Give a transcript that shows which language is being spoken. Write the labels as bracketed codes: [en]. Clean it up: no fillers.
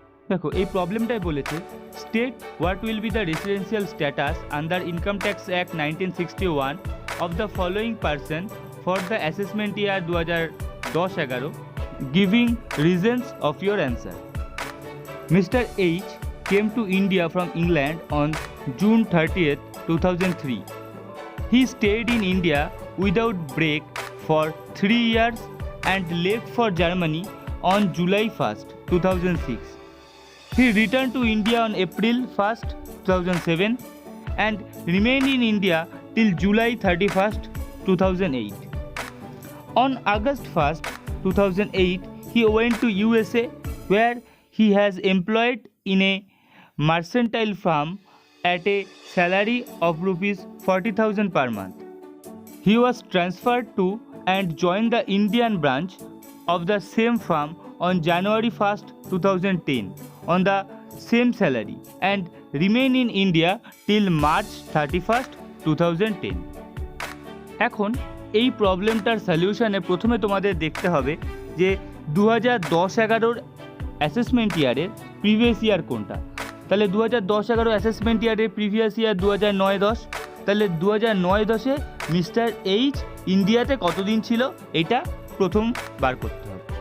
[bn] দেখো, এই প্রবলেমটাই বলেছে, [en] State what will be the residential status under income tax act 1961 of the following person for the assessment year 2010-11, giving reasons of your answer. Mr. H came to India from England on June 30th, 2003. He stayed in India without break for 3 years and left for Germany on July 1st, 2006. He returned to India on April 1st, 2007 and remained in India till July 31st, 2008. On August 1st, 2008, he went to USA where he has employed in a mercantile firm at a salary of rupees 40,000 per month. He was transferred to and joined the Indian branch of the same firm on January 1st, 2010 on the same salary and remained in India till March 31st, 2010. [bn] এখন এই প্রবলেমটার সলিউশনে প্রথমে তোমাদের দেখতে হবে যে 2010-11 assessment ইয়ারের previous year কোনটা। তাহলে 2010-11 অ্যাসেসমেন্ট ইয়ারের প্রিভিয়াস ইয়ার 2009-10। তাহলে 2009-10-এ মিস্টার এইচ ইন্ডিয়াতে কতদিন ছিল এটা প্রথম বার করতে হবে।